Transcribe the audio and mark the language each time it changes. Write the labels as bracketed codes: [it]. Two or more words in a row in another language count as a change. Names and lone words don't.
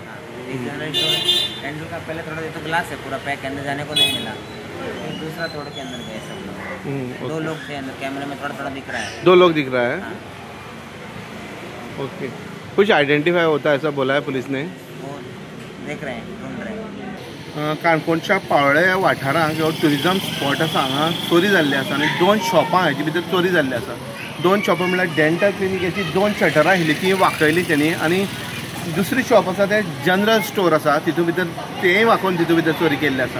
[en] general store [hi] डेंटल का पहले थोड़ा तो ग्लास है पूरा पैक, अंदर जाने को नहीं मिला, फिर दूसरा तोड़ के अंदर गए सब लोग। 2 लोग थे अंदर, कैमरे में थोड़ा थोड़ा दिख रहा है। 2 लोग दिख रहा है? हाँ। ओके, कुछ आयडेंटिफाई होता है ऐसा बोला है पुलिस ने? वो देख रहे हैं, ढूंढ रहे हैं। [kok] काणकोणच्या पाळोळ्या वाठारांत ह्यो [en] tourism spot [kok] आसा, हांगा चोरी जाल्ली आसा आनी 2 शॉपां हाची भितर चोरी जाल्ली आसा। 2 शॉपां म्हळ्यार डेंटल क्लिनिकेची 2 शटरां आशिल्लीं ती वाकयली तेणी, आनी दुसरी शॉप आसा ते [en] general store [kok] आसा, तितून भितर तेंय वाकोवन तितून भितर चोरी केल्ली आसा।